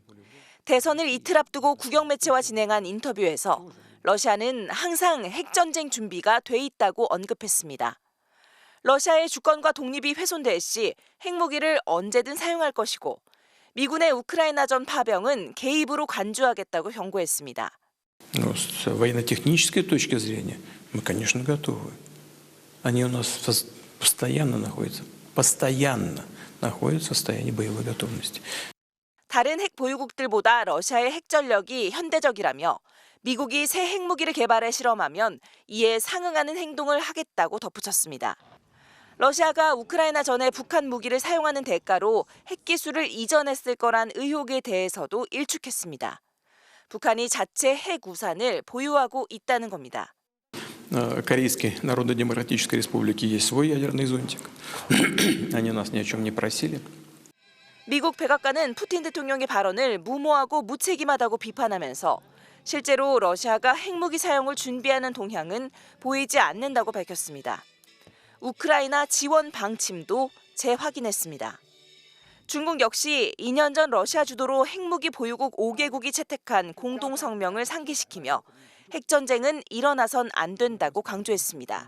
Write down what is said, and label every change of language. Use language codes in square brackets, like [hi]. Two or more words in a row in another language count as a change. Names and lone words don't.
[ko] 대선을 이틀 앞두고 국영 매체와 진행한 인터뷰에서 러시아는 항상 핵전쟁 준비가 돼 있다고 언급했습니다. 러시아의 주권과 독립이 훼손될 시 핵무기를 언제든 사용할 것이고 미군의 우크라이나전 파병은 개입으로 간주하겠다고 경고했습니다. [ru] С военно-технической точки зрения мы, конечно, готовы. Они у нас постоянно находятся в состоянии боевой готовности. [ko] 다른 핵 보유국들보다 러시아의 핵 전력이 현대적이라며 미국이 새 핵무기를 개발해 실험하면 이에 상응하는 행동을 하겠다고 덧붙였습니다. 러시아가 우크라이나 전에 북한 무기를 사용하는 대가로 핵기술을 이전했을 거란 의혹에 대해서도 일축했습니다. 북한이 자체 핵 우산을 보유하고 있다는 겁니다. [ru] Корейской Народно-Демократической Республики есть свой ядерный зонтик. Они нас ни о чем не просили. [ko] 미국 백악관은 푸틴 대통령의 발언을 무모하고 무책임하다고 비판하면서 실제로 러시아가 핵무기 사용을 준비하는 동향은 보이지 않는다고 밝혔습니다. 우크라이나 지원 방침도 재확인했습니다. 중국 역시 2년 전 러시아 주도로 핵무기 보유국 5개국이 채택한 공동성명을 상기시키며 핵전쟁은 일어나선 안 된다고 강조했습니다.